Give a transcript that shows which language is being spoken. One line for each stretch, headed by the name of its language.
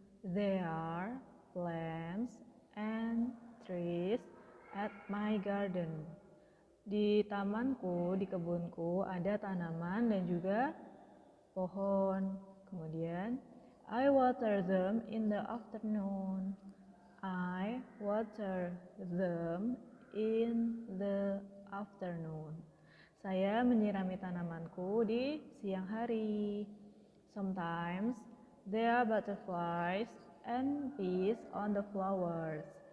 English: There are plants and trees at my garden.
Indonesian: Di tamanku, di kebunku ada tanaman dan juga pohon.
English: Kemudian I water them in the afternoon. I water them in the afternoon.
Indonesian: Saya menyirami tanamanku di siang hari.
English: Sometimes there are butterflies and bees on the flowers.